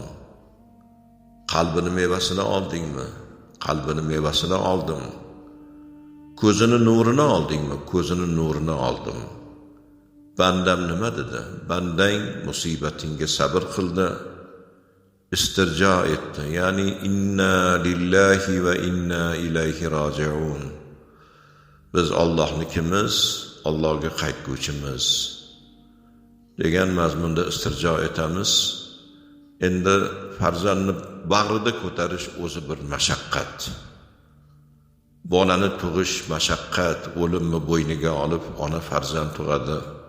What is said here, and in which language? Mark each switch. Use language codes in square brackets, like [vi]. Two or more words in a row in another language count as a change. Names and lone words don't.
[uz] Qalbini mevasini oldingmi? Qalbini mevasini oldim. Ko'zini nurini oldingmi? Ko'zini nurini oldim. Bandam nima dedi? Bandang musibatingga sabr qildi, istirjo etdi. [ar] Ya'ni إنا لله وإنا إليه راجعون. [uz] Biz Allohnikimiz, Allohga qaytguvchimiz degan mazmunda istirjo etamiz. Endi farzandni bag'rida ko'tarish o'zi bir mashaqqat. Bolani tug'ish mashaqqat, o'limni bo'yniga olib ona farzand tug'adi.